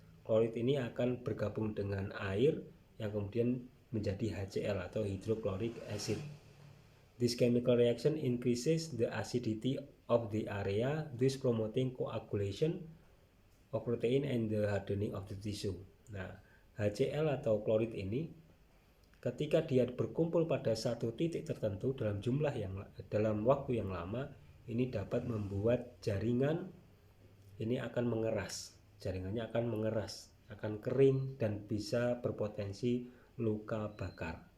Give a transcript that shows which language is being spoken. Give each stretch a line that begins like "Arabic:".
Indonesian: Klorid ini akan bergabung dengan air yang kemudian menjadi HCl atau hydrochloric acid.
English: This chemical reaction increases the acidity of the area, thus promoting coagulation of protein and the hardening of the tissue.
Indonesian: Nah, HCl atau klorid ini ketika dia berkumpul pada satu titik tertentu dalam waktu yang lama, ini dapat membuat jaringan ini akan mengeras. Jaringannya akan mengeras, akan kering dan bisa berpotensi luka bakar.